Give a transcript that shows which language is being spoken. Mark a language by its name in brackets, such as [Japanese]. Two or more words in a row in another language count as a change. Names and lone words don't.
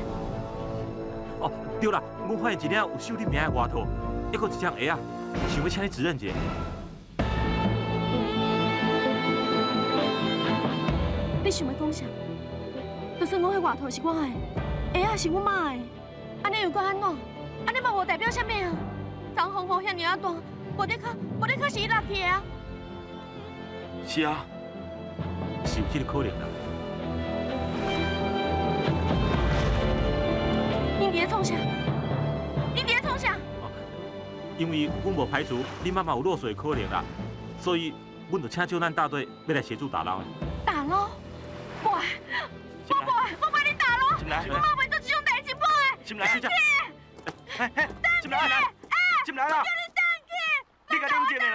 [Min Nan Chinese] 哦，对啦，我发现一领有绣你名的外套，还佫一张鞋啊，想要请你指认一下。你想要讲啥？就算我迄外套是我的，鞋仔是我妈的，安尼又搁安怎？安尼嘛无代表啥物啊？昨风雨遐尔啊大，无得可是伊落去的啊！是啊，是有这个可能啦。恁伫咧创啥？恁伫咧创啥？因为阮无排除你妈妈有落水的可能啦，所以阮就请救难大队要来协助打捞的。打捞？不爱，我不爱你打捞！我妈袂做这种代志，不爱。进来，小姐。进来啦！进来啦！你甲冷静的啦！